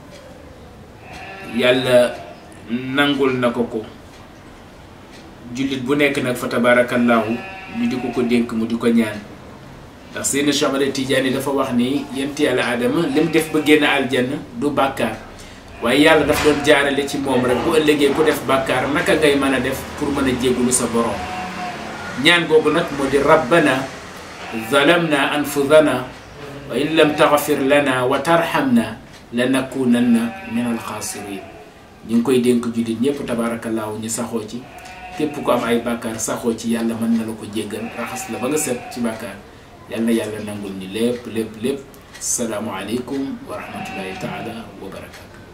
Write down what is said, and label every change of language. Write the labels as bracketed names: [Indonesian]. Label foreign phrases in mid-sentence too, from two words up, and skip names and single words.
[Wolof] yàlla nangul na ko ko jullit bu nekk nag fa tabarakallahu ñu di ko dénk mu di ko ñaan ndax Seydina Cheikh Ahmad Tidiane dafa wax ni yent yàlla Adama lim def ba génn aljanna du bàkkaar waaye yàlla daf doon jaarale ci moom rek bu ëllëgee ku def bàkkaar naka ngay mën a def pour mën a jéggulu sa borom ñaan googu nag moo di [Arabic] ربنا ظلمنا أنفسنا وإن لم تغفر لنا وترحمنا لنكونن من الخاسرين [Wolof] ñu ngi koy dénk jullit ñépp tabaarakallaahu ñu saxoo ci képp ko am ay bàkkaar saxoo ci yàlla mën na la ko jéggal raxas la ba nga set ci bàkkaar yal na yàlla nangul ni lépp. [Arabic] السلام عليكم ورحمة الله تعالى وبركاته.